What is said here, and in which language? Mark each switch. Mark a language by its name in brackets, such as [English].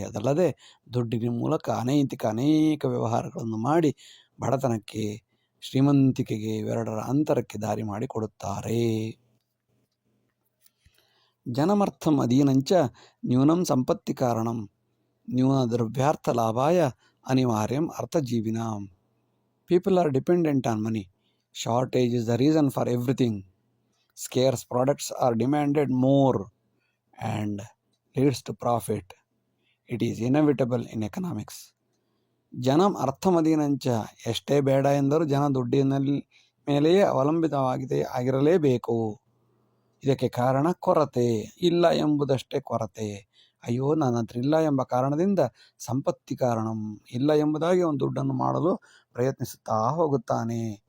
[Kannada] ಅದಲ್ಲದೆ ದುಡ್ಡಿನ ಮೂಲಕ ಅನೇಕ ವ್ಯವಹಾರಗಳನ್ನು ಮಾಡಿ ಬಡತನಕ್ಕೆ, ಶ್ರೀಮಂತಿಕೆಗೆ ಇವೆರಡರ ಅಂತರಕ್ಕೆ ದಾರಿ ಮಾಡಿಕೊಡುತ್ತಾರೆ. [Sanskrit] ಜನಮರ್ಥಂ ಅಧೀನಂಚ ನ್ಯೂನಂ ಸಂಪತ್ತಿ ಕಾರಣಂ ನ್ಯೂನ ದ್ರವ್ಯಾರ್ಥ ಲಾಭಾಯ ಅನಿವಾರ್ಯಂ ಅರ್ಥಜೀವಿನಾಂ. [English] People are dependent on money. Shortage is the reason for everything. Scarce products are demanded more and leads to profit. It is inevitable in economics. [Sanskrit] ಜನಂ ಅರ್ಥಮದೀನಂಚ, [Kannada] ಎಷ್ಟೇ ಬೇಡ ಎಂದರೂ ಜನ ದುಡ್ಡಿನ ಮೇಲೆಯೇ ಆಗಿರಲೇಬೇಕು. ಇದಕ್ಕೆ ಕಾರಣ ಕೊರತೆ, ಇಲ್ಲ ಎಂಬುದಷ್ಟೇ ಕೊರತೆ. ಅಯ್ಯೋ ನನ್ನ ಹತ್ರ ಇಲ್ಲ ಎಂಬ ಕಾರಣದಿಂದ [Sanskrit] ಸಂಪತ್ತಿ ಕಾರಣಂ, [Kannada] ಇಲ್ಲ ಎಂಬುದಾಗಿ ಒಂದು ದುಡ್ಡನ್ನು ಮಾಡಲು ಪ್ರಯತ್ನಿಸುತ್ತಾ ಹೋಗುತ್ತಾನೆ.